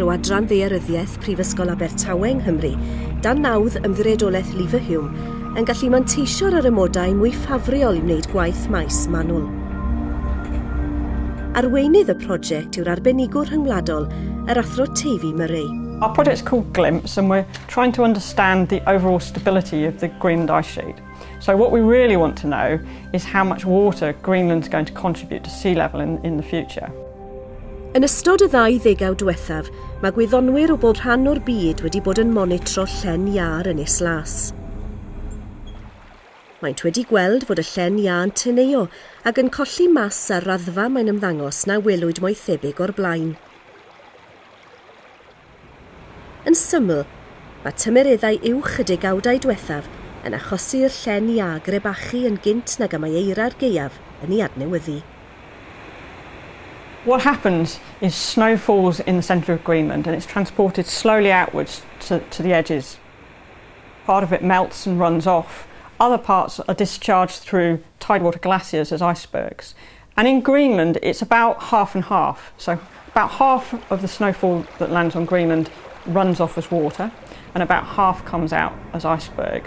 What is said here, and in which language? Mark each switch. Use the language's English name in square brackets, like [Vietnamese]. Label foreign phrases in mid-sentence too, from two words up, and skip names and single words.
[Welsh] o Adran Daeryddiaeth Brifysgol Abertawe yng Nghymru, dan nawdd Ymddiriedolaeth Leverhulme, yn gallu manteisio'r ar ymodau mwy ffafriol i wneud gwaith maes manwl. Arweinydd y prosiect yw'r arbenigwr rhyngwladol, yr Athro Siwan Davies. [English] Our project's called GLIMPS, and we're trying to understand the overall stability of the Greenland ice sheet. So what we really want to know is how much water Greenland's going to contribute to sea level in the future. [Welsh] Yn ystod y 20 diwethaf, mae gwyddonwyr o bob rhan o'r byd wedi bod yn monitro llen iâr Ynys Las. Maent wedi gweld fod y llen iâ yn teneuo ac yn colli mas ar raddfa mae'n ymddangos na welwyd mwy thebyg o'r blaen. Yn syml, mae tymereddau uwch y 10 diwethaf yn achosi'r llen iâ grebachu yn gynt nag y mae eira'r gaeaf yn ei adnewyddu. [English] What happens is snow falls in the centre of Greenland and it's transported slowly outwards to the edges. Part of it melts and runs off. Other parts are discharged through tidewater glaciers as icebergs. And in Greenland, it's about half and half. So about half of the snowfall that lands on Greenland runs off as water, and about half comes out as icebergs.